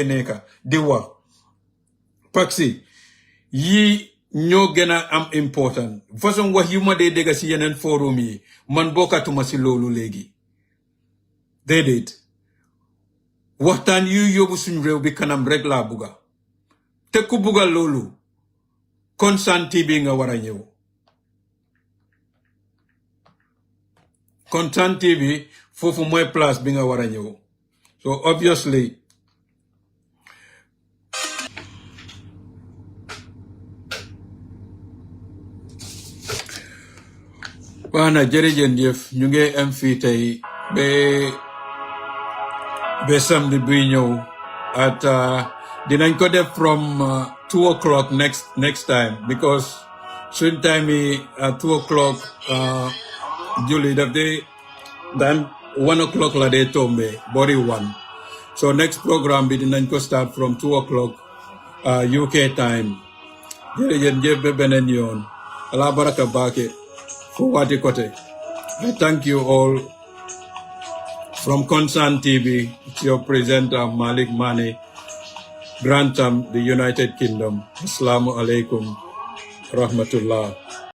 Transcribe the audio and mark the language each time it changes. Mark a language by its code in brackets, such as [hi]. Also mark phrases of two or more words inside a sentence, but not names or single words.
[wo] nekka di wax [fr] parce que [wo] yii ñoo gën a am important façon wax yu ma dee dégg si yeneen forum yi man bokkatuma si loolu léegi déedéet waxtaan yuy yóbbu suñu réew bi kanam rek laa bugga te ku bugga loolu Concern TV nga war a ñëw Concern TV foofu mooy place bi nga war a ñëw [en] so obviously [wo] waana jërëjëf ñu ngi am fii tey ba samedi buy ñëw at dinañ ko def from [en] 2 o'clock next time because [wo] suñ time yi 2 o'clock julli daf dee daan 1 o'clock la dee tombe bori 1 [en] so next programme [wo] bi dinañ ko [en] start from 2 o'clock UK time [wo] jërëjëf ba beneen yoon ala baraka baake fu waati kote [en] I thank you all from Concern TV. It's your presenter Malick Manneh, Grantham, the United Kingdom. [ar] Assalamu alaikum rahmatullah.